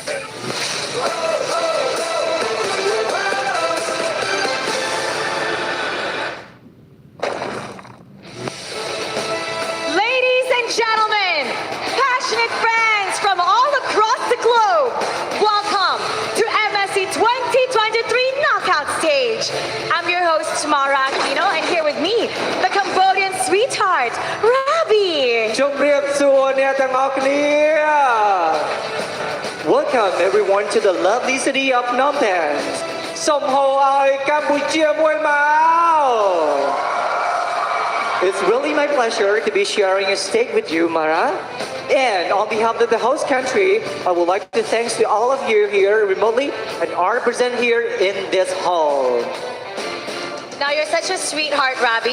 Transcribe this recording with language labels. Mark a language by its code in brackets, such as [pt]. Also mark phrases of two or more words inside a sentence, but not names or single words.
[en] Ladies and gentlemen, passionate fans from all across the globe, welcome to MSC 2023 Knockout Stage. I'm your host, Mara Aquino, and here with me, the Cambodian sweetheart, Rabi. [km] ជម្រាបសួរអ្នកទាំងអស់គ្នា [en] Welcome everyone to the lovely city of Phnom Penh [km] សូមហៅឲ្យកម្ពុជាមួយមក [en] It's really my pleasure to be sharing a stage with you, Mara. And on behalf of the host country, I would like to thank to all of you here remotely and are present here in this hall. Now, you're such a sweetheart, Rabi.